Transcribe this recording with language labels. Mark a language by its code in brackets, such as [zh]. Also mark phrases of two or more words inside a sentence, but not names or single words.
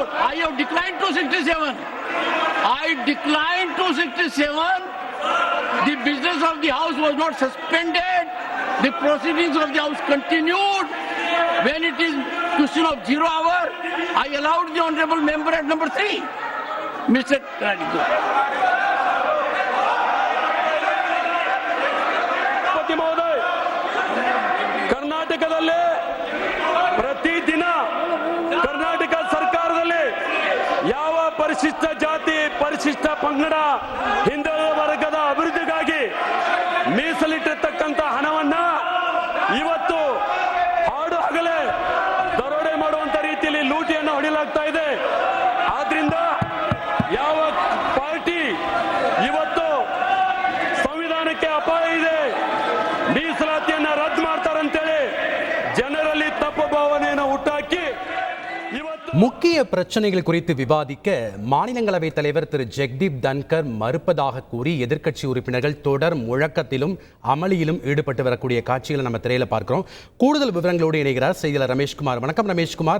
[en] I have declined 267. I declined 267. The business of the house was not suspended. The proceedings of the house continued. When it is question of 0 hour, I allowed the honorable member at number 3. Mr. Radigo. [kn] ಮಹೋದಯ, ಕರ್ನಾಟಕದಲ್ಲಿ ಪ್ರತಿದಿನ ಕರ್ನಾಟಕ ಸರ್ಕಾರದಲ್ಲಿ ಯಾವ ಪರಿಶಿಷ್ಟ ಜಾತಿ, ಪರಿಶಿಷ್ಟ ಪಂಗಡ, ಹಿಂದುಳಿದ ವರ್ಗದ ಅಭಿವೃದ್ಧಿಗಾಗಿ ಮೀಸಲಿಟ್ಟಿರ್ತಕ್ಕಂಥ ಹಣವನ್ನ ಇವತ್ತು ಹಾಡು ಹಗಲೇ ದರೋಡೆ ಮಾಡುವಂತ ರೀತಿಯಲ್ಲಿ ಲೂಟಿಯನ್ನು ಹೊಡೆಯಲಾಗ್ತಾ ಇದೆ. ಆದ್ರಿಂದ ಯಾವ ಪಾರ್ಟಿ ಇವತ್ತು ಸಂವಿಧಾನಕ್ಕೆ ಅಪಾಯ ಇದೆ, ಮೀಸಲಾತಿಯನ್ನ ರದ್ದು ಮಾಡ್ತಾರಂತೇಳಿ ಜನರಲ್ಲಿ ತಪ್ಪು ಭಾವನೆಯನ್ನು ಹುಟ್ಟಾಕಿ [ta] முக்கிய பிரச்சனைகள் குறித்து விவாதிக்க மாநிலங்களவை தலைவர் திரு ஜெக்தீப் தன்கர் மறுப்பதாக கூறி எதிர்க்கட்சி உறுப்பினர்கள் தொடர் முழக்கத்திலும் அமளியிலும் ஈடுபட்டு வரக்கூடிய காட்சிகளை நம்ம திரையில பார்க்கிறோம். கூடுதல் விவரங்களோடு இணைகிறார் செய்தியாளர் ரமேஷ்குமார். வணக்கம் ரமேஷ்குமார்.